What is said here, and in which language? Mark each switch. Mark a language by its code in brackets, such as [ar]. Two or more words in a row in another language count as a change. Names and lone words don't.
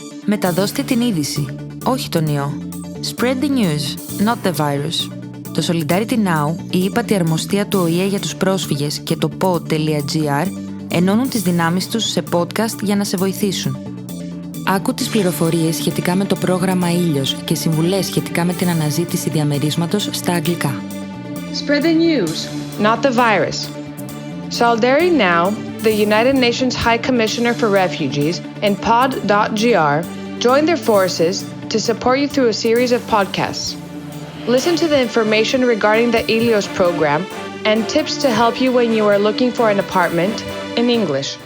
[el] Μεταδώστε την είδηση, όχι τον ιό. [en] Spread the news, not the virus. [el] Το Solidarity Now, η ύπατη αρμοστία του ΟΗΕ για τους πρόσφυγες και το pod.gr ενώνουν τις δυνάμεις τους σε podcast για να σε βοηθήσουν. Άκου τις πληροφορίες σχετικά με το πρόγραμμα HELIOS και συμβουλές σχετικά με την αναζήτηση διαμερίσματος στα αγγλικά. [en] Spread the news, not the virus. Solidarity Now, the United Nations High Commissioner for Refugees, and pod.gr join their forces to support you through a series of podcasts. Listen to the information regarding the HELIOS program and tips to help you when you are looking for an apartment in English.